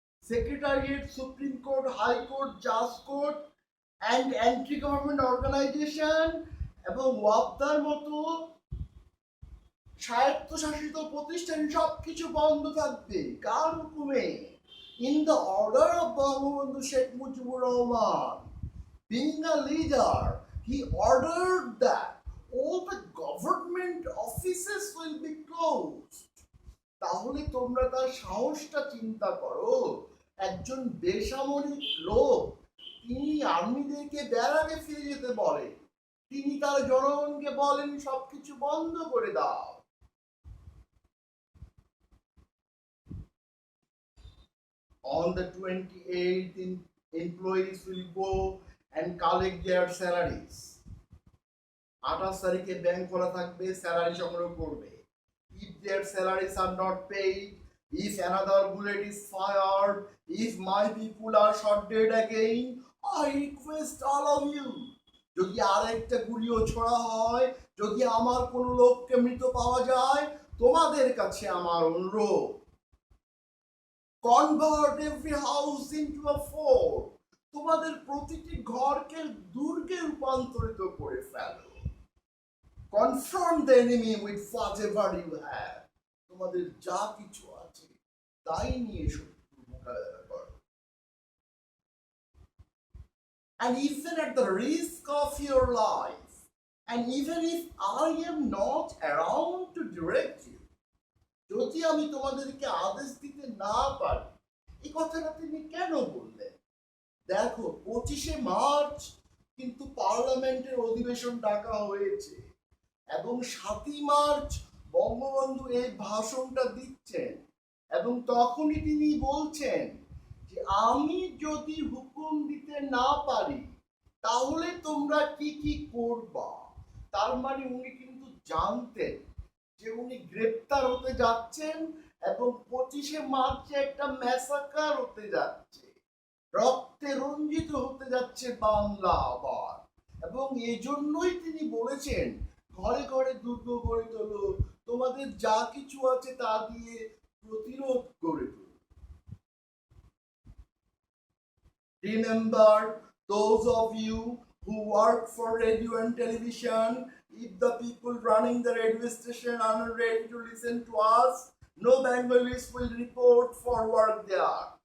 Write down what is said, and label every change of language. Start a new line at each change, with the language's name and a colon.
English: Secretariat, Supreme Court, High Court, Justice Court and anti-government organization
Bangla: এবং ওয়াপদার মতো স্বায়ত্তশাসিত প্রতিষ্ঠান সবকিছু বন্ধ থাকবে। কার হুকুমে?
English: In the order of Bangabandhu Sheikh Mujibur Rahman, being a leader, he ordered that all the government offices will be closed.
Bangla: তাহলে তোমরা তার সাহসটা চিন্তা করো, একজন বেসামরিক লোক তিনি আর্মিদেরকে ব্যারাকে ফিরে যেতে বলে, তিনি তার জনগণকে বলেন সবকিছু বন্ধ করে দাও।
English: On the 28th, employees will go and collect their salaries.
Bangla: 28 তারিখে ব্যাংক খোলা থাকবে, স্যালারি সংগ্রহ করবে।
English: If their salaries are not paid, if another bullet is fired, if my people are shot dead again, I request all of you,
Bangla: যদি আরেকটা গুলিও ছোড়া হয়, যদি আমার কোনো লোককে মৃত পাওয়া যায়, তোমাদের কাছে আমার অনুরোধ,
English: convert every house into a fort.
Bangla: তোমাদের প্রতিটি ঘরকে দুর্গে রূপান্তরিত করে ফেলো।
English: Confront the enemy with whatever you have.
Bangla: তোমাদের যা কিছু আছে তাই নিয়ে শত্রুর মোকাবেলা করো।
English: And even at the risk of your life, and even if I am not around to direct you,
Bangla: যদি আমি তোমাদেরকে আদেশ দিতে না পারি, এই কথাটা তিনি কেন বললেন? দেখো, 25শে মার্চ কিন্তু পার্লামেন্টের অধিবেশন ডাকা হয়েছে এবং 7ই মার্চ বঙ্গবন্ধু এই ভাষণটা দিচ্ছেন এবং তখনই তিনি বলছেন যে আমি যদি হুকুম দিতে না পারি তাহলে তোমরা কি কি করবা। তার মানে উনি কিন্তু জানতেন যে উনি গ্রেপ্তার হতে যাচ্ছেন এবং 25শে মার্চে একটা ম্যাসাকার হতে যাচ্ছে, রক্তে রঞ্জিত হতে যাচ্ছে বাংলা আবার। এবং এজন্যই তিনি বলেছেন ঘরে ঘরে দুর্গ গড়ে তোলো, তোমাদের যা কিছু আছে তা দিয়ে প্রতিরোধ গড়ে তোলো।
English: Remember, those of you who work for radio and television, if the people running the radio station are not ready to listen to us, no Bengalis will report for work there.